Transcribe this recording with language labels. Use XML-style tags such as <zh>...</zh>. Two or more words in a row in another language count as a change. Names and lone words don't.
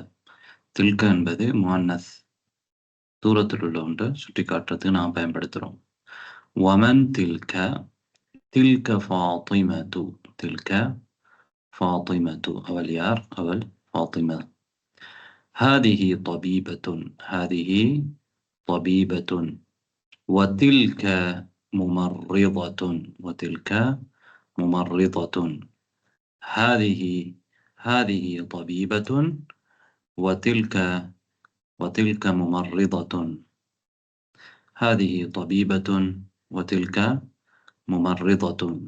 <ta>தில்க என்பது முஅன்னஸ், தூரத்தில் உள்ள ஒன்றை சுட்டி காட்டுறதுக்கு நாம் பயன்படுத்துகிறோம்.</ta> <ar>ومن تلك، تلك فاطمة، تلك فاطمة.</ar> <ta>அவள் யார்? அவள் ஃபாத்திமா.</ta> <ar>هذه طبيبة، هذه طبيبة. وتلك ممرضة، وتلك ممرضة. هذه طبيبة، وتلك ممرضة. هذه طبيبة وتلك ممرضة.</ar>